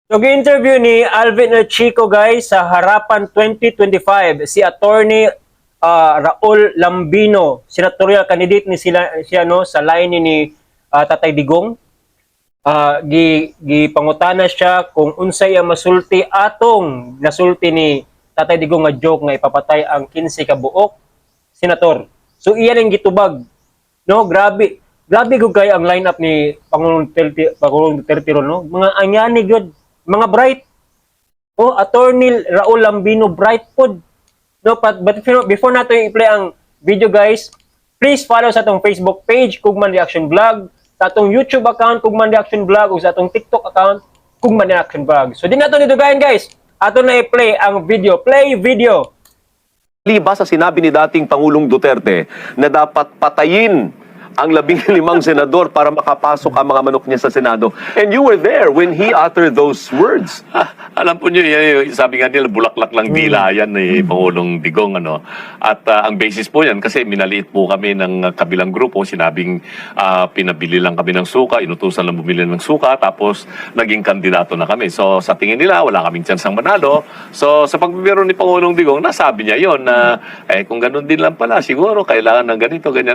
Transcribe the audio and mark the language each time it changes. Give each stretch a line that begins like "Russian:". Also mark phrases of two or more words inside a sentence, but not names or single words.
Cebuano: So, interview ni Alvin Chico guys sa Harapan 2025 si Attorney Raul Lambino,
English: senatorial candidate
Cebuano: ni siya no sa line ni Tatay Digong. Gipangutana siya kung unsay ang masulti atong nasulti ni Tatay Digong nga joke nga ipapatay ang 15 ka buok senator. So iyan ang gitubag. No, grabe. Grabe gud kay ang lineup ni Pangulong Duterte no. Mga anyani gud, mga bright. Oh, Attorney Raul Lambino bright pod. No,
English: but before
Cebuano: nato i-play ang video guys,
English: please follow
Cebuano: sa atong
English: Facebook page
Cebuano: Kugman Reaction Vlog, sa atong
English: YouTube account
Cebuano: Kugman Reaction Vlog ug sa atong
English: TikTok account
Cebuano: Kugman Reaction Vlog. So di nato nidugayan guys. Ato na i-play ang video.
English: Play video.
Filipino: Liba sa sinabi ni dating Pangulong Duterte na dapat patayin ang 15 senador para makapasok ang mga manok niya sa Senado.
English: And you were there when he uttered those words.
Filipino: Alam po niyo, sabi nga nila, bulaklak lang dila yan ni Pangulong Digong. At ang basis po yan, kasi minaliit po kami ng kabilang grupo, sinabing pinabili lang kami ng suka, inutusan lang bumili ng suka, tapos naging kandidato na kami. So sa tingin nila, wala kaming tsansang manalo. So sa pagbibiro ni Pangulong Digong, nasabi niya yon na kung ganun din lang pala, siguro kailangan ng ganito, ganyan.